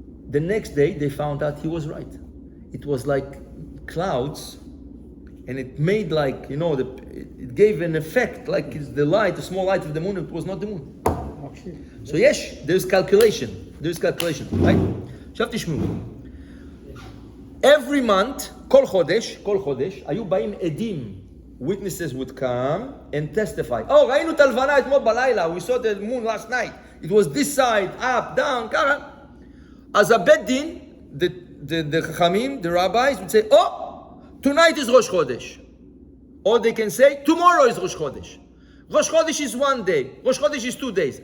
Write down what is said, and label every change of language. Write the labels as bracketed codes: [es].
[en] The next day, they found out he was right. It was like clouds, and it made like, it gave an effect, like it's the small light of the moon, it was not the moon. So yes, there's calculation, right? [he] עכשיו תשמעו. [en] Every month, [he] כל חודש, היו באים עדים. [en] Witnesses would come and testify. [he] ראינו את הלבנה אתמול בלילה, [en] we saw the moon last night. It was this side, up, down, ככה. As a beit din, the chachamim, the rabbis would say, tonight is Rosh Chodesh. Or they can say, tomorrow is Rosh Chodesh. Rosh Chodesh is 1 day. Rosh Chodesh is 2 days.